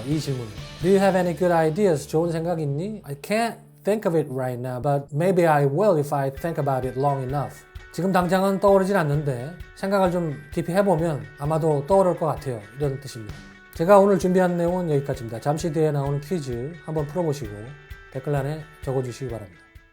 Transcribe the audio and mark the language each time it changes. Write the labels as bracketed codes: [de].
[ko] 이 질문은. [en] Do you have any good ideas? [ko] 좋은 생각 있니? [en] I can't think of it right now, but maybe I will if I think about it long enough. [ko] 지금 당장은 떠오르진 않는데 생각을 좀 깊이 해보면 아마도 떠오를 것 같아요. 이런 뜻입니다. 제가 오늘 준비한 내용은 여기까지입니다. 잠시 뒤에 나오는 퀴즈 한번 풀어보시고 댓글란에 적어주시기 바랍니다.